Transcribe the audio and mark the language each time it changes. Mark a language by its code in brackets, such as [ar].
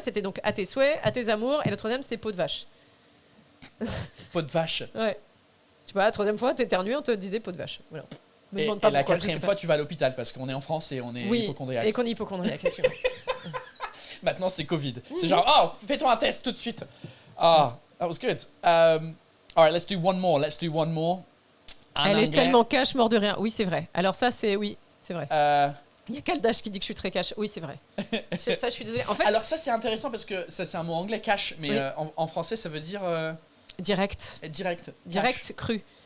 [fr] C'était donc à tes souhaits, à tes amours. Et la troisième c'était peau de vache. Peau de vache. Ouais. Tu vois, la troisième fois t'éternues, on te disait peau de vache. Voilà. Et la quatrième fois, tu vas à l'hôpital parce qu'on est en France et on est hypocondriaque. Et qu'on est hypocondriaque. Maintenant, c'est Covid. C'est genre, oh, fais-toi un test tout de suite. [en] Ah, that was good. All right, let's do one more. [fr] Elle est tellement cash, mort de rien. Oui, c'est vrai. Alors ça, c'est vrai. Il y a Kaldash qui dit que je suis très cash. Oui, c'est vrai. Ça, je suis désolée. En fait, alors ça, c'est intéressant parce que ça, c'est un mot anglais, cash, mais oui. En français, ça veut dire... Direct. Direct, cru.